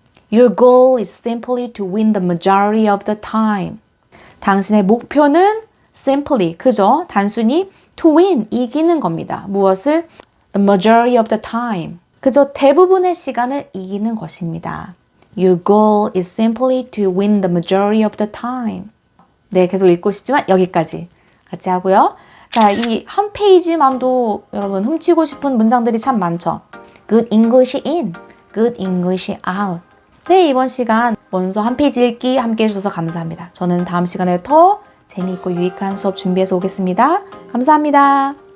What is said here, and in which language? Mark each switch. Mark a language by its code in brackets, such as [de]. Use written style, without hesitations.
[en] Your goal is simply to win the majority of the time. [ko] 당신의 목표는 simply, 그저 단순히 [en] to win, [ko] 이기는 겁니다. 무엇을? [en] The majority of the time. [ko] 그저 대부분의 시간을 이기는 것입니다. [en] Your goal is simply to win the majority of the time. [ko] 네, 계속 읽고 싶지만 여기까지 같이 하고요. 자, 이 한 페이지만도 여러분 훔치고 싶은 문장들이 참 많죠. [en] Good English in, good English out. [ko] 네, 이번 시간 원서 한 페이지 읽기 함께 해주셔서 감사합니다. 저는 다음 시간에 더 재미있고 유익한 수업 준비해서 오겠습니다. 감사합니다.